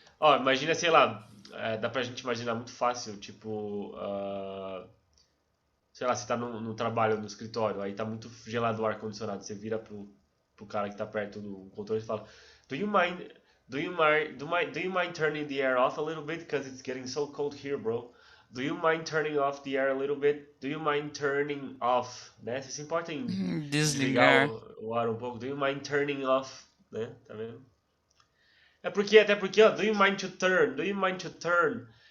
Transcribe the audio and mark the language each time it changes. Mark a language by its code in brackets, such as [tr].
[pt] Ó, imagina, sei lá, dá pra gente imaginar muito fácil, tipo, sei lá, você tá no trabalho, no escritório, aí tá muito gelado o ar-condicionado, você vira pro cara que tá perto do controle e fala, [en] do you mind, do you mind turning the air off a little bit? Because it's getting so cold here, bro. Do you mind turning off the air a little bit? Do you mind turning off, né? [pt] Você se importa em desligar Desligar. o ar um pouco? [en] Do you mind turning off, [pt] né? Tá vendo? Até porque, ó, [en] do you mind to turn? [pt] Do you mind to turn?